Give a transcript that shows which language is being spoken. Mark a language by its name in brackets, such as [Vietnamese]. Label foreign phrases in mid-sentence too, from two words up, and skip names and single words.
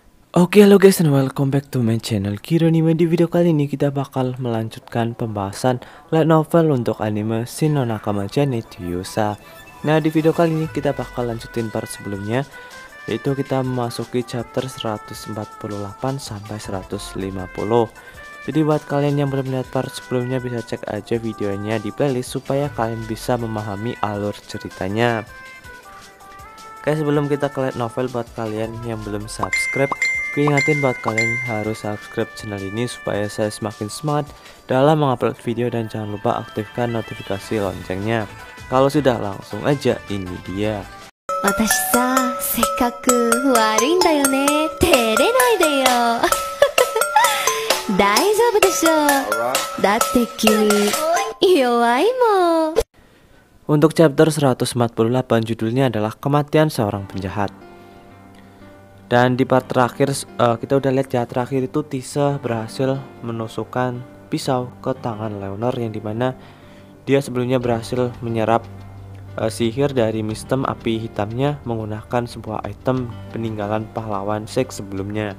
[English] Oke, halo guys, and welcome back to my channel Kironime. [Indonesian] Di video kali ini kita bakal melanjutkan pembahasan [English] light novel [Indonesian] untuk anime Shin no Nakama Janetsu Yusa. Nah, di video kali ini kita bakal lanjutin part sebelumnya, yaitu kita memasuki chapter 148 sampai 150. Jadi buat kalian yang belum lihat part sebelumnya bisa cek aja videonya di playlist supaya kalian bisa memahami alur ceritanya. Oke, sebelum kita ke [English] light novel, [Indonesian] buat kalian yang belum subscribe, gue ingatin buat kalian harus subscribe channel ini supaya saya semakin semangat dalam mengupload video, dan jangan lupa aktifkan notifikasi loncengnya. Kalau sudah, langsung aja ini dia. [Japanese] 私さ、せっかく悪いんだよね。照れないでよ。大丈夫でしょ。だって君、弱いもん。 [Indonesian] Untuk chapter 148 judulnya adalah Kematian Seorang Penjahat. Dan di part terakhir kita udah lihat ya, terakhir itu Tise berhasil menusukkan pisau ke tangan Leonor, yang dimana dia sebelumnya berhasil menyerap sihir dari mistem api hitamnya menggunakan sebuah item peninggalan pahlawan Sheik sebelumnya.